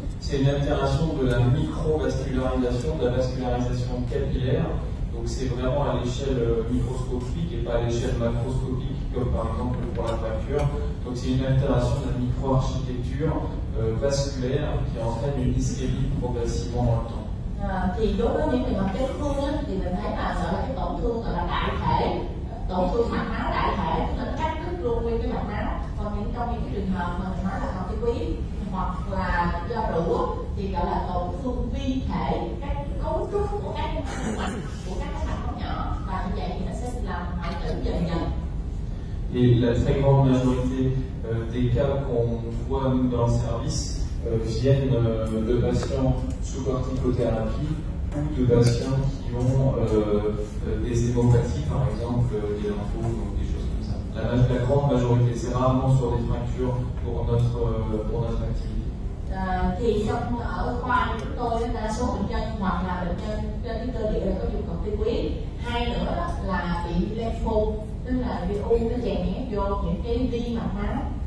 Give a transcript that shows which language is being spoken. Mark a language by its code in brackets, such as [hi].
[fr] C'est une altération de la microvascularisation, de la vascularisation capillaire. Donc c'est vraiment à l'échelle microscopique et pas à l'échelle macroscopique, comme par exemple pour la fracture. Donc c'est une altération de la microarchitecture vasculaire qui entraîne une ischémie progressivement dans le temps. [vi] Thì đối với những người mắc chấn thương thì mình thấy là gọi là cái tổn thương gọi là đại thể, tổn thương mạch máu đại thể, tức là cắt đứt luôn nguyên cái mạch máu. Còn trong những cái trường hợp mà mình nói là corticoid hoặc là do rượu thì gọi là tổn thương vi thể, các cấu trúc của các mạch của các mạch máu nhỏ, và như vậy thì nó sẽ làm hoại tử dần dần. [fr] Et la très grande majorité des cas qu'on voit nous dans le service viennent de patients sous corticothérapie ou de patients qui ont des hémopathies, par exemple des lymphos, donc des choses comme ça. La grande majorité, c'est rarement sur des fractures pour notre activité. [vi] Thì ở khoa chúng tôi đa số bệnh nhân hoặc là bệnh nhân trên cái cơ địa có dùng corticoid, hai nữa là bị lympho, tức là bị u nó chèn nhét vô những cái vi mạch máu.